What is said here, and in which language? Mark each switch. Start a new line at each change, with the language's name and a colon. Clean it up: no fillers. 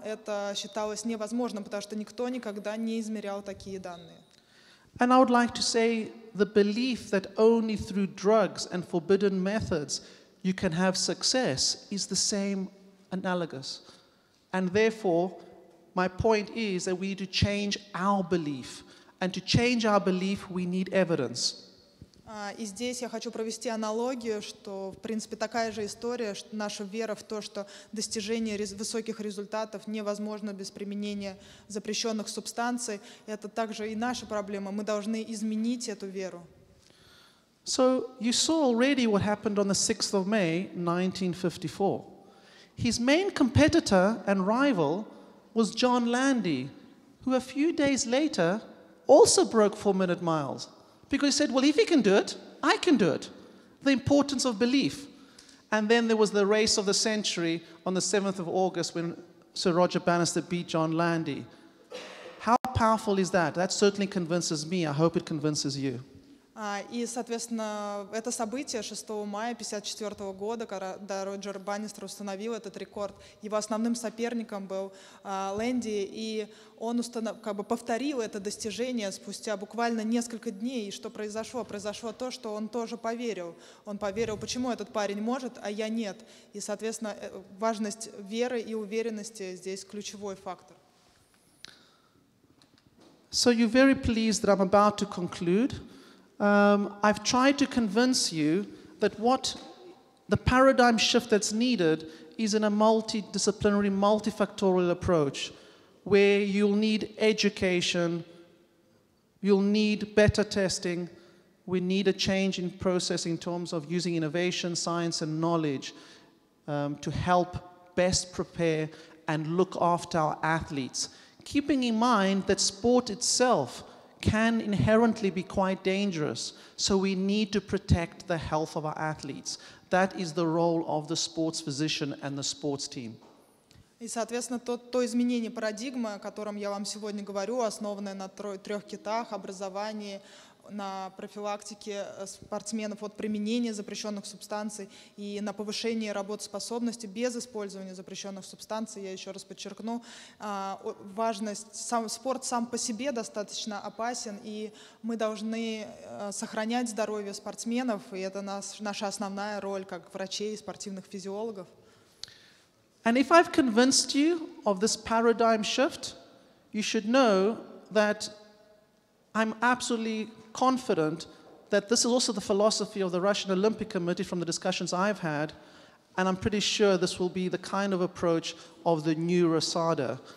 Russian: Это считалось невозможным, потому что никто никогда не измерял такие данные.
English: And I would like to say the belief that only through drugs and forbidden methods you can have success is the same analogous. And therefore, my point is that we need to change our belief. And to change our belief, we need evidence.
Russian: И здесь я хочу провести аналогию, что, в принципе, такая же история, что наша вера в то, что достижение высоких результатов невозможно без применения запрещенных субстанций, это также и наша проблема. Мы должны изменить эту веру.
English: So you saw already what happened on the 6th of May, 1954. His main competitor and rival was John Landy, who a few days later also broke 4-minute miles. Because he said, well, if he can do it, I can do it. The importance of belief. And then there was the race of the century on the 7th of August when Sir Roger Bannister beat John Landy. How powerful is that? That certainly convinces me. I hope it convinces you.
Russian: И, соответственно, это событие 6 мая 1954 года, когда Роджер Баннистер установил этот рекорд. Его основным соперником был Лэнди, и он повторил это достижение спустя буквально несколько дней. И что произошло? Произошло то, что он тоже поверил. Он поверил, почему этот парень может, а я нет. И, соответственно, важность веры и уверенности здесь ключевой фактор.
English: So you're very pleased that I'm about to conclude. I've tried to convince you that what the paradigm shift that's needed is in a multidisciplinary, multifactorial approach where you'll need education, you'll need better testing, we need a change in process in terms of using innovation, science and knowledge to help best prepare and look after our athletes, keeping in mind that sport itself can inherently be quite dangerous, so we need to protect the health of our athletes. That is the role of the sports physician and the sports team.
Russian: И, соответственно, то изменение парадигмы, о котором я вам сегодня говорю, основанное на 3 китах: образовании, на профилактике спортсменов от применения запрещенных субстанций и на повышении работоспособности без использования запрещенных субстанций. Я еще раз подчеркну важность. Спорт сам по себе достаточно опасен, и мы должны сохранять здоровье спортсменов, и это наша основная роль как врачей и спортивных физиологов.
English: And if I've convinced you of this paradigm shift, you should know that I'm absolutely confident that this is also the philosophy of the Russian Olympic Committee from the discussions I've had, and I'm pretty sure this will be the kind of approach of the new RASADA.